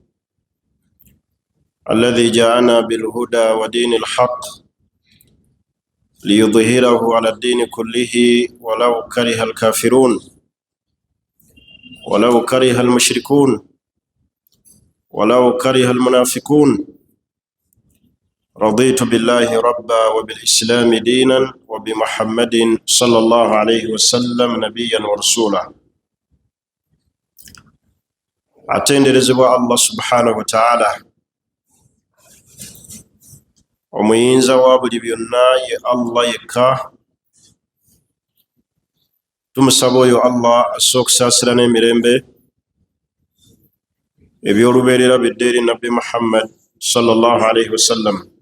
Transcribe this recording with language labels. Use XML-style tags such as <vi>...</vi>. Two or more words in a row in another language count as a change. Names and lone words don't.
<ar>الذي جاءنا بالهدى ودين الحق ليظهره على الدين كله ولو كره الكافرون ولو كره المشركون ولو كره المنافقون. رضيت بالله ربا وبالإسلام دينا وبمحمد صلى الله عليه وسلم نبيا ورسولا.</ar> <lg>atenderezebwa Allah</lg> <ar>سبحانه وتعالى,</ar> <lg>omuyinza wa buli byonna ye Allah yekka. Tumusaba oyo Allah asobola okusaasira n'emirembe ebyolubeerera bidde eri Nabbi Muhammad</lg> <ar>صلى الله عليه وسلم.</ar>